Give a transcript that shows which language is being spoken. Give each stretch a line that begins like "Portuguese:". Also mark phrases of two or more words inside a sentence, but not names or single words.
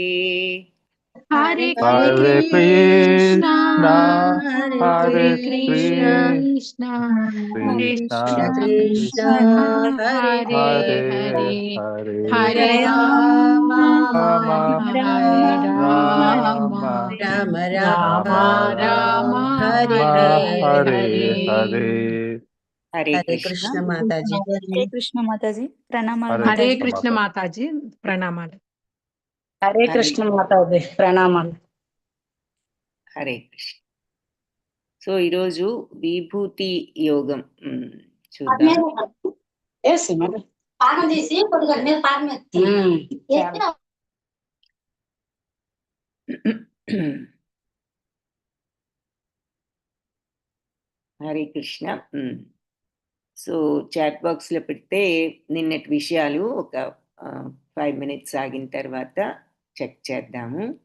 Sanskrit: हरे कृष्णा हरे कृष्णा कृष्ण कृष्ण हरे हरे हरे राम हरे राम राम राम हरे हरे
Hindi: हरे कृष्ण माताजी हरे कृष्ण माताजी प्रणाम हरे कृष्ण माताजी प्रणाम हरे कृष्ण माताजी प्रणाम
Telugu: हरे कृष्ण సో ఈరోజు విభూతి యోగం చూద్దాం హరే కృష్ణ సో
English: chat box
Telugu: లో పెడితే నిన్నటి విషయాలు ఒక 5 minutes ఆగిన తర్వాత చెక్ చేద్దాము